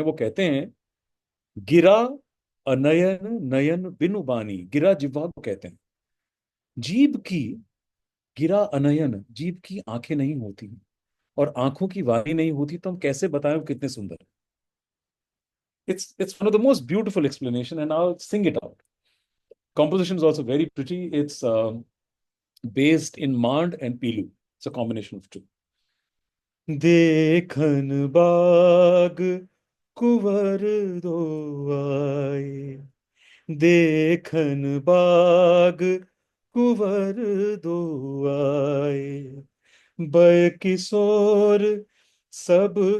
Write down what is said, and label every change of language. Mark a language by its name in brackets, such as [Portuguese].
[Hindi] वो कहते हैं, गिरा अनयन नयन बिनु बानी, गिरा जिह्वा को कहते हैं, जीभ की, गिरा अनयन, जीभ की आंखें नहीं होती और आंखों की वाणी नहीं होती, तो हम कैसे बताएं वो कितने सुंदर है। [English] It's one of the most beautiful explanation, and I'll sing it out. Composition is also very pretty. It's based in Mand and Pilu. It's a combination of two. [Hindi] देखन बाग कुंवर दो आए, देखन बाग कुंवर दो आए, बय किशोर सब